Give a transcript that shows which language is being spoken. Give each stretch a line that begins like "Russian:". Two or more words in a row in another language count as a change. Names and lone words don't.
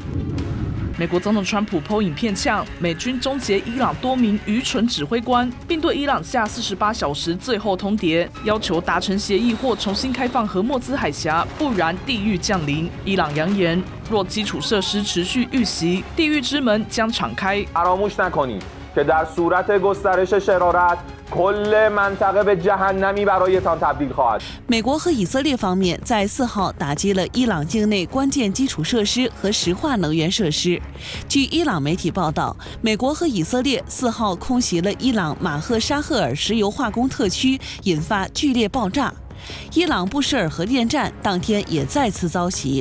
Chinese: 美国总统川普 po 影片呛美军终结伊朗多名愚蠢指挥官，并对伊朗下48小时最后通牒，要求达成协议或重新开放荷默兹海峡，不然地狱降临。伊朗扬言，若基础设施持续遇袭，地狱之门将敞开。
Persian: فراموش نکنید که در صورت گسترش شرارت کل منطقه به جهنمی برایتان تبدیل خواهد.
Chinese: 美国和以色列方面在4号打击了伊朗境内关键基础设施和石化能源设施。据伊朗媒体报道，美国和以色列4号空袭了伊朗马赫沙赫尔石油化工特区，引发剧烈爆炸。伊朗布什尔核电站当天也再次遭袭。